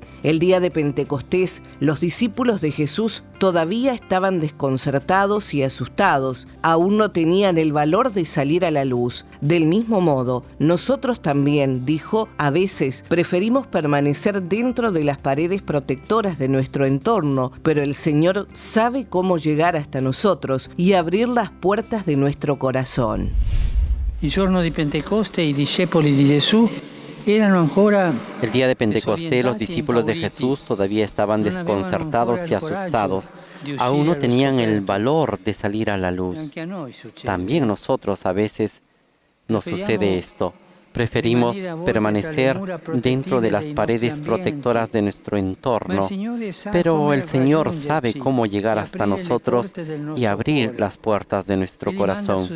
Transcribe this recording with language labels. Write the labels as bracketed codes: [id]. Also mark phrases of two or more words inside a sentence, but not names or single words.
[es] El día de Pentecostés, los discípulos de Jesús todavía estaban desconcertados y asustados, aún no tenían el valor de salir a la luz. Del mismo modo, nosotros también, dijo, a veces preferimos permanecer dentro de las paredes protectoras de nuestro entorno, pero el Señor sabe cómo llegar hasta nosotros y abrir las puertas de nuestro corazón. [it] Il giorno di Pentecoste i discepoli di Gesù erano ancora. [es] El día de Pentecostés los discípulos de Jesús todavía estaban desconcertados y asustados. Aún no tenían el valor de salir a la luz. También nosotros a veces nos sucede esto. Preferimos permanecer dentro de las paredes protectoras de nuestro entorno, pero el Señor sabe cómo llegar hasta nosotros y abrir las puertas de nuestro corazón.